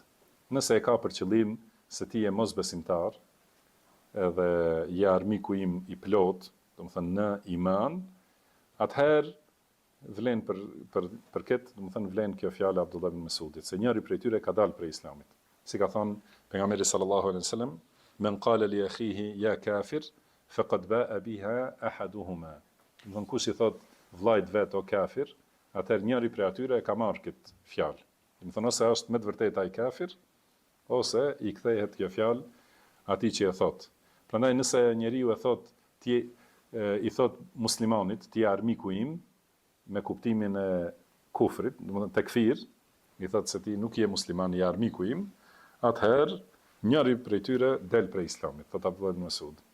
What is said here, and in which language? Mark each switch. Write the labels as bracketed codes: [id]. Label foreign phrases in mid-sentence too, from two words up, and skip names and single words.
[sq] Nëse e ka për qëllim se ti je mosbesimtar, edhe je armiku im i plot, do të thënë në iman, atëherë vlen për këtë, do të thënë vlen kjo fjala Abdullah ibn Mas'udit, se njëri prej tyre ka dalë prej islamit. Si ka thënë pejgamberi [ar] صلى الله عليه وسلم, "من قال لأخيه يا كافر فقد باء بها أحدهما." [sq] Do të thënë kush i thot vllajt vet o kafir, atëherë njëri prej atyre ka marrë këtë fjalë. Do të thënë ose është me të vërtetë ai kafir, ose i kthehet kjo fjalë atij që e thot. Prandaj nëse njeriu e thot i thot muslimanit, ti je armiku im, me kuptimin e kufrit, do të thënë tekfir, i thot se ti nuk je musliman, je armiku im, atëherë njëri prej tyre del prej islamit, thot Abdullah ibn Mas'ud.